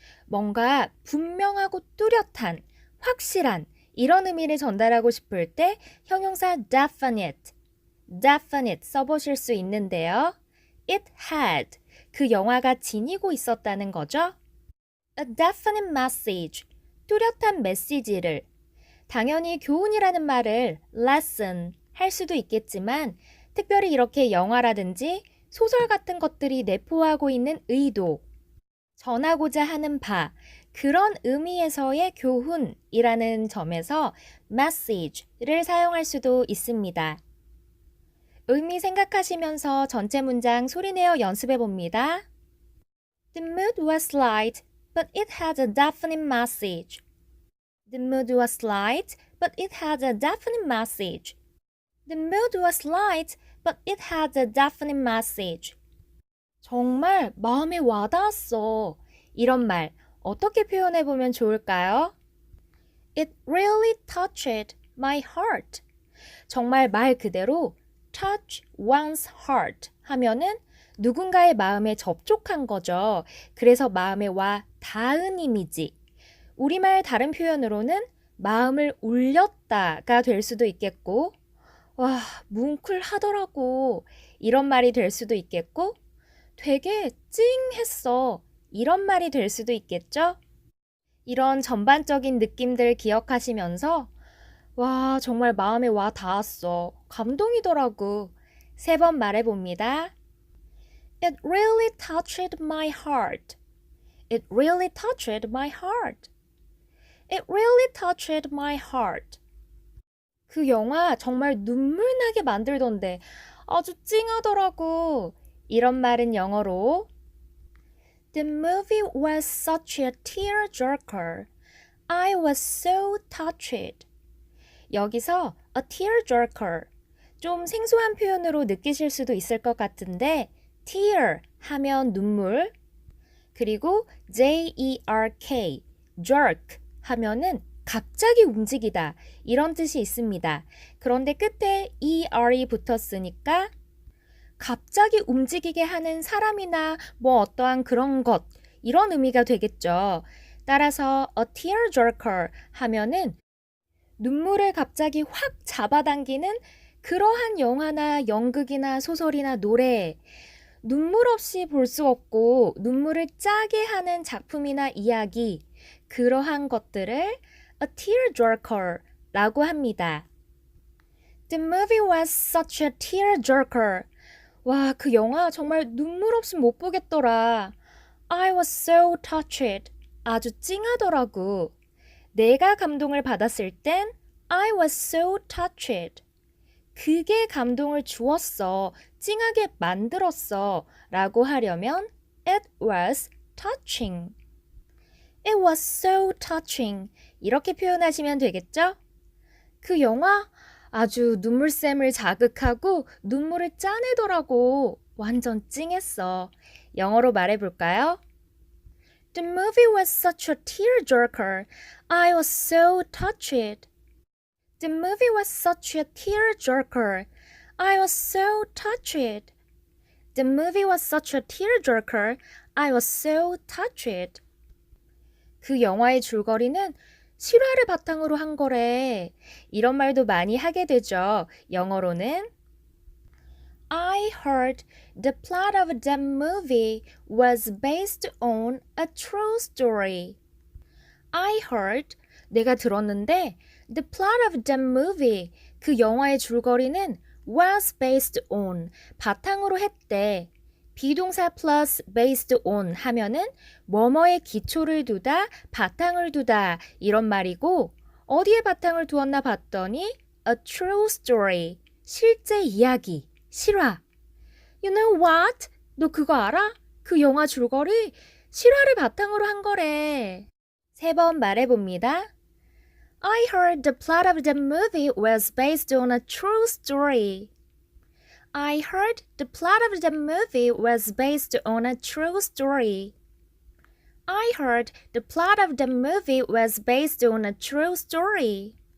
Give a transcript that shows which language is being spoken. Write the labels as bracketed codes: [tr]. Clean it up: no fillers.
[ko] 뭔가 분명하고 뚜렷한, 확실한 이런 의미를 전달하고 싶을 때 형용사 definite 써보실 수 있는데요. [en] It had, [ko] 그 영화가 지니고 있었다는 거죠. [en] A definite message, [ko] 뚜렷한 메시지를. 당연히 교훈이라는 말을 lesson 할 수도 있겠지만 특별히 이렇게 영화라든지 소설 같은 것들이 내포하고 있는 의도, 전하고자 하는 바, 그런 의미에서의 교훈이라는 점에서 message를 사용할 수도 있습니다. 의미 생각하시면서 전체 문장 소리내어 연습해 봅니다. [en] The mood was light, but it had a definite message. The mood was light, but it had a definite message. The mood was light, but it had a definite message. [ko] 정말 마음에 와닿았어. 이런 말 어떻게 표현해 보면 좋을까요? [en] It really touched my heart. [ko] 정말 말 그대로 touch one's heart 하면은 누군가의 마음에 접촉한 거죠. 그래서 마음에 와 닿은 이미지. 우리말 다른 표현으로는 마음을 울렸다가 될 수도 있겠고, 와, 뭉클하더라고. 이런 말이 될 수도 있겠고, 되게 찡했어. 이런 말이 될 수도 있겠죠? 이런 전반적인 느낌들 기억하시면서 와, 정말 마음에 와 닿았어. 감동이더라고. 3번 말해봅니다. [en] It really touched my heart. It really touched my heart. It really touched my heart. [ko] 그 영화 정말 눈물 나게 만들던데 아주 찡하더라고. 이런 말은 영어로 [en] The movie was such a tearjerker. I was so touched. [ko] 여기서 a tearjerker 좀 생소한 표현으로 느끼실 수도 있을 것 같은데 tear 하면 눈물 그리고 jerk jerk 하면은 갑자기 움직이다 이런 뜻이 있습니다. 그런데 끝에 er이 붙었으니까 갑자기 움직이게 하는 사람이나 뭐 어떠한 그런 것 이런 의미가 되겠죠. 따라서 a tearjerker 하면은 눈물을 갑자기 확 잡아당기는 그러한 영화나 연극이나 소설이나 노래 눈물 없이 볼 수 없고 눈물을 짜게 하는 작품이나 이야기 그러한 것들을 a tearjerker 라고 합니다. [en] The movie was such a tearjerker. [ko] 와, 그 영화 정말 눈물 없이 못 보겠더라. [en] I was so touched. [ko] 아주 찡하더라고. 내가 감동을 받았을 땐 [en] I was so touched. [ko] 그게 감동을 주었어. 찡하게 만들었어. 라고 하려면 [en] It was touching. It was so touching. [ko] 이렇게 표현하시면 되겠죠? 그 영화 아주 눈물샘을 자극하고 눈물을 짜내더라고. 완전 찡했어. 영어로 말해볼까요? [en] The movie was such a tearjerker. I was so touched. The movie was such a tearjerker. I was so touched. The movie was such a tearjerker. I was so touched. [ko] 그 영화의 줄거리는 실화를 바탕으로 한 거래. 이런 말도 많이 하게 되죠. [en] 영어로는 I heard the plot of that movie was based on a true story. I heard, [ko] 내가 들었는데 [en] the plot of that movie, [ko] 그 영화의 줄거리는 [en] was based on, [ko] 바탕으로 했대. 비동사 플러스 based on 하면은 뭐뭐의 기초를 두다, 바탕을 두다 이런 말이고 어디에 바탕을 두었나 봤더니 a true story, 실제 이야기, 실화. [en] You know what? [ko] 너 그거 알아? 그 영화 줄거리 실화를 바탕으로 한 거래. 3번 말해봅니다. [en] I heard the plot of the movie was based on a true story. I heard the plot of the movie was based on a true story. I heard the plot of the movie was based on a true story.